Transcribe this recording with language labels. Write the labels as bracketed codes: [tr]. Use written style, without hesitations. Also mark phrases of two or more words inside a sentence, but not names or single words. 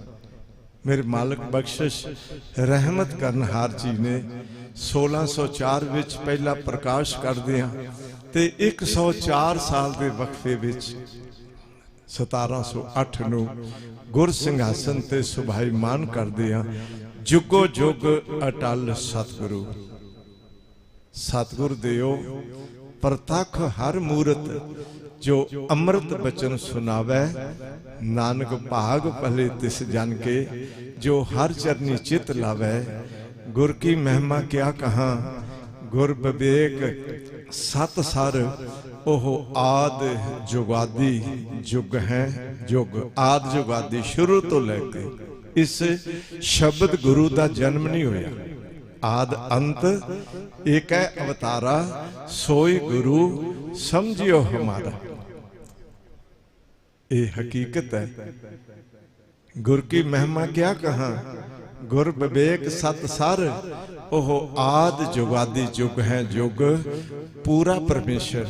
[pa] ਮੇਰੇ ਮਾਲਿਕ ਬਖ਼ਸ਼ਿਸ਼ ਰਹਿਮਤ ਕਰਨਹਾਰ ਜੀ ਨੇ 1604 ਵਿਚ ਪਹਿਲਾ ਪ੍ਰਕਾਸ਼ ਕਰਦਿਆਂ ਤੇ 104 ਸਾਲ ਕੇ ਵਕਫ਼ੇ ਵਿਚ 1708 ਨੂੰ ਗੁਰ ਸਿੰਘਾਸਨ ਤੇ ਸੁਭਾਈਮਾਨ ਕਰਦਿਆਂ ਜੁਗੋ ਜੁਗ ਅਟੱਲ ਸਤਿਗੁਰੂ। ਸਤਿਗੁਰੁ ਦੇਉ ਪ੍ਰਤਖਿ ਹਰਿ ਮੂਰਤਿ ਜੋ ਅੰਮ੍ਰਿਤ ਬਚਨ ਸੁਣਾਵੈ ਨਾਨਕ ਭਾਗ ਭਲੇ ਤਿਸੁ ਜਨ ਕੇ ਜੋ ਹਰਿ ਚਰਣੀ ਚਿਤੁ ਲਾਵੈ। ਗੁਰ ਕੀ ਮਹਿਮਾ ਕਿਆ ਕਹਾਂ ਗੁਰ ਬਿਬੇਕ ਸਤ ਸਰ ਓਹ ਆਦਿ ਜੁਗਾਦੀ ਜੁਗ ਹੈ ਜੁਗ ਆਦਿ ਜੁਗਾਦੀ ਸ਼ੁਰੂ ਤੋਂ ਲੈ ਕੇ ਇਸ ਸ਼ਬਦ ਗੁਰੂ ਕਾ ਜਨਮ ਨਹੀਂ ਹੋਇਆ। [bra] आद अंत एक है अवतारा सोई गुरु समझियो हमारा। [hi] ये हकीकत है। [pa] ਗੁਰ ਕੀ ਮਹਿਮਾ ਕਿਆ ਕਹਾ ਗੁਰ ਬਿਬੇਕ ਸਤ ਸਰ ਓਹ ਆਦਿ ਜੁਗਾਦੀ ਜੁਗ ਹੈ ਜੁਗ ਪੂਰਾ ਪਰਮੇਸ਼ਰ।